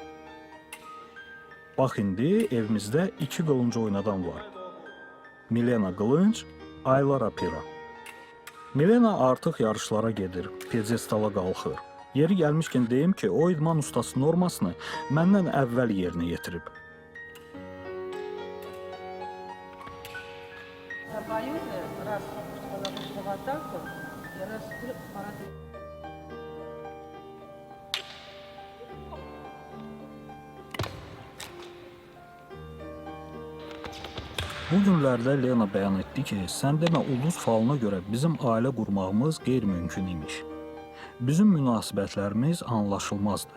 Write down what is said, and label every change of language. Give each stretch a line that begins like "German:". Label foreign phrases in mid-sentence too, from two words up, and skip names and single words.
Azerbaijani: Bax indi evimizdə 2 qılınc oynadan var. Milena qılınc, Ayla rapira. Milena artıq yarışlara gedir, piyedestala qalxır. Yeri gəlmişkən deyim ki, o idman ustası normasını məndən əvvəl yerinə yetirib.
Russian: Боюсь, раз она вышла в атаку, и раз пора.
Azerbaijani: Bu günlərdə Lena bəyan etdi ki, sən demə ulduz falına görə bizim ailə qurmağımız qeyri-mümkün imiş. Bizim münasibətlərimiz anlaşılmazdı.